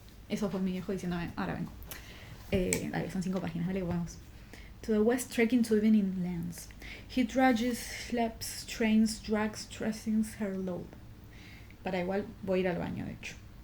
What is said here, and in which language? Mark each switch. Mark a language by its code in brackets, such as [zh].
[es] Eso fue mi viejo diciéndome, ahora vengo. Dale, son 5 páginas, dale, vamos. [en] To the west, trekking to evening lands. He trudges, schleps, trains, drags, stressings her load. [es] Para igual voy a ir al baño, de hecho.